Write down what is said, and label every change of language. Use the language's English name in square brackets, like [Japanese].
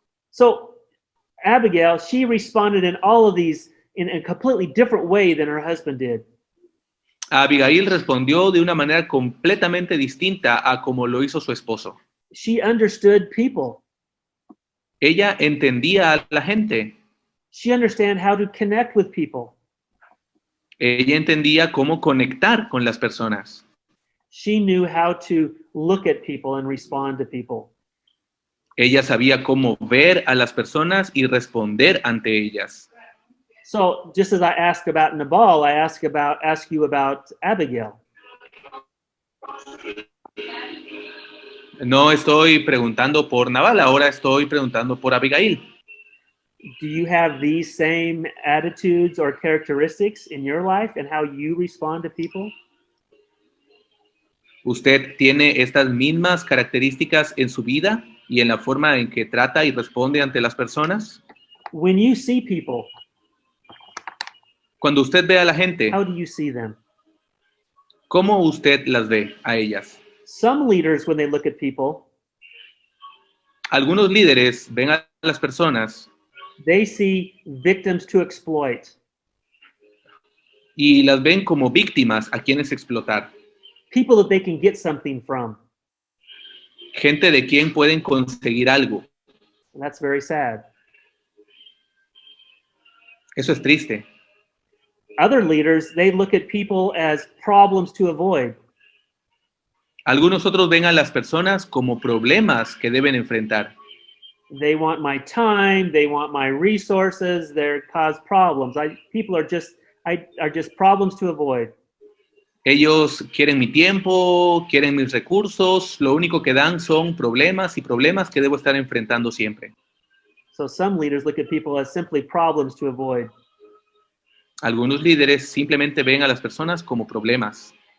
[English] So Abigail, she responded in all of these in a completely different way than her husband did. [Spanish] Abigail respondió de una manera completamente distinta a como lo hizo su esposo. [English] She understood people. [Spanish] Ella entendía a la gente. [English] She understood how to connect with people. [Spanish] Ella entendía cómo conectar con las personas. [English] She knew how to look at people and respond to people. [Spanish] Ella sabía cómo ver a las personas y responder ante ellas. [English] So, just as I asked about Nabal, I ask you about Abigail. [Spanish] No estoy preguntando por Nabal, ahora estoy preguntando por Abigail. [English] Do you have these same attitudes or characteristics in your life and how you respond to people? [Spanish] ¿Usted tiene estas mismas características en su vida y en la forma en que trata y responde ante las personas? [English] When you see people, [Spanish] cuando usted ve a la gente, [English] how do you see them? [Spanish] ¿cómo usted las ve a ellas? [English] Some leaders, when they look at people, [Spanish] algunos líderes ven a las personas, [English] they see victims to exploit. [Spanish] Y las ven como víctimas a quienes explotar. [English] People that they can get something from. [Spanish] Gente de quien pueden conseguir algo. [English] And that's very sad. [Spanish] Eso es triste. [English] Other leaders, they look at people as problems to avoid. [Spanish] Algunos otros ven a las personas como problemas que deben enfrentar. [English] They want my time, they want my resources, they cause problems. People are just problems to avoid. [Spanish] Ellos quieren mi tiempo, quieren mis recursos, lo único que dan son problemas y problemas que debo estar enfrentando siempre. [English] So some leaders look at people as simply problems to avoid. [Spanish] Algunos líderes simplemente ven a las personas como problemas.